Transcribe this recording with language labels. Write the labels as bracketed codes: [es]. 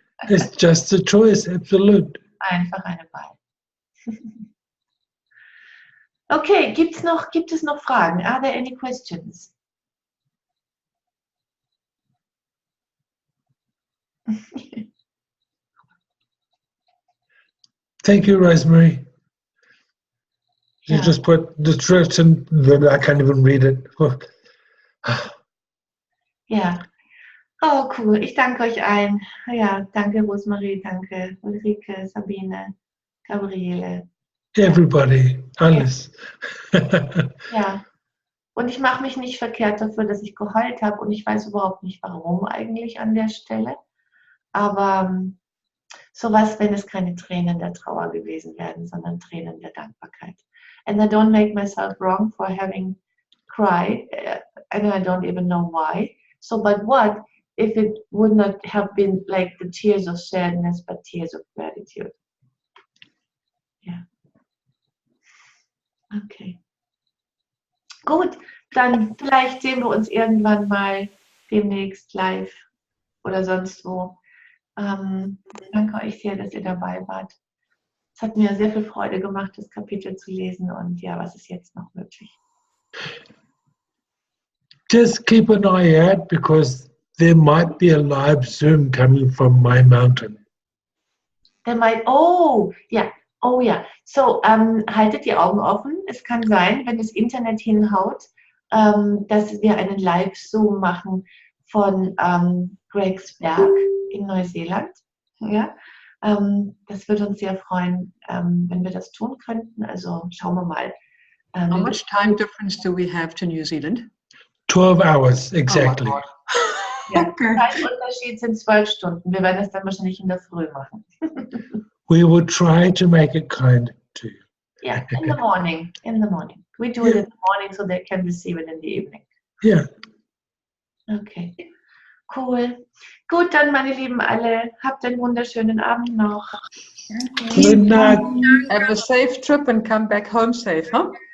[en] It's just a choice, absolute. [de] Einfach eine Wahl. Okay, gibt es noch Fragen? [en] Are there any questions? Thank you, Rosemary. You Yeah. just put the truth in, I can't even read it. [de] Ja. Oh, cool. Ich danke euch allen. Ja, danke Rosemarie, danke Ulrike, Sabine, Gabriele. [en] Everybody, alles. [de] Ja. Und ich mache mich nicht verkehrt dafür, dass ich geheult habe und ich weiß überhaupt nicht, warum eigentlich an der Stelle. Aber sowas, wenn es keine Tränen der Trauer gewesen wären, sondern Tränen der Dankbarkeit. [en] And I don't make myself wrong for having cried, and I don't even know why. So, but what if it would not have been like the tears of sadness, but tears of gratitude? [de] Ja. Okay. Gut, dann vielleicht sehen wir uns irgendwann mal demnächst live oder sonst wo. Danke euch sehr, dass ihr dabei wart. Es hat mir sehr viel Freude gemacht, das Kapitel zu lesen und ja, was ist jetzt noch möglich? [en] Just keep an eye out because there might be a live Zoom coming from my mountain. [de] Oh ja. So, haltet die Augen offen. Es kann sein, wenn das Internet hinhaut, dass wir einen Live-Zoom machen von Gregs Berg in Neuseeland. Ja? Das würde uns sehr freuen, wenn wir das tun könnten. Also schauen wir mal. [en] How much time difference do we have to New Zealand? 12 hours, exactly. [de] Ja, Zeitunterschied sind 12 Stunden. Wir werden es dann wahrscheinlich in der Früh machen. [en] We will try to make it kind to you. Yeah, in the morning. We do it in the morning so they can receive it in the evening. Yeah. Okay, cool. [de] Gut, dann meine Lieben alle, habt einen wunderschönen Abend noch. [en] Good night. Have a safe trip and come back home safe, huh?